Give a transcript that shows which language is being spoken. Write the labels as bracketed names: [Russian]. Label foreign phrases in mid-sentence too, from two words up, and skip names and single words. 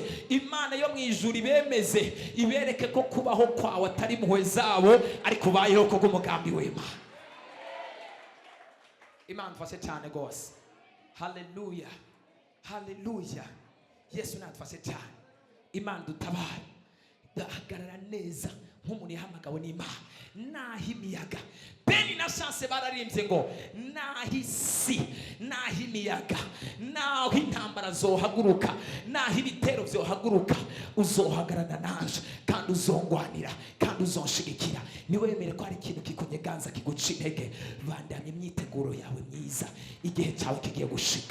[Rundi] Imana yo mu ijuru ibemeze, ibereke ko kubaho kwawe atari muhwe zabo ariko ubayeho ko umugambi w'Imana. Imana dufashe cyane gose. Haleluya, haleluya. Yesu nadufashe cyane. Imana dutabare. Dahagarara neza nk'umuntu yahamagawe n'Imana. Naho imiyaga, Beni na Chance bararimbye ngo naho isi, naho imiyaga, naho intambara zohaguruka, naho ibitero byohaguruka, uzohagarana nanje kandi uzongwanira kandi uzonshigikira. Niwemere ko hari ikintu kikunyeganza kiguca intege. Bandanye imyiteguro yawe myiza, igihe cyawe kigiye gushika.